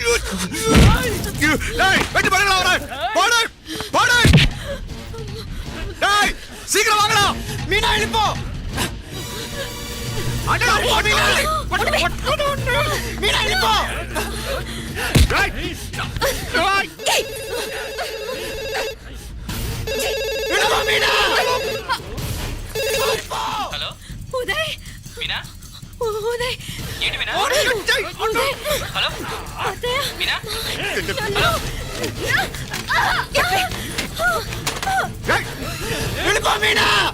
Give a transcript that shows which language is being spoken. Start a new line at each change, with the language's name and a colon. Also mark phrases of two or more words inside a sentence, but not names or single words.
Tamil: வெட்டி பாருங்களா அவரை போடு போடு டேய் சீக்கிரம் வாங்கடா மீனா எழுப்போ அடடா மீனா மீனா எழுப்போ டேய் டேய் மீனா
Telugu: హలో ఉదయ్ మీనా ఉదయ్ ఏంటి మీనా ఉదయ్ హలో అత్తయ్య మీనా వెళ్ళిపో మీనా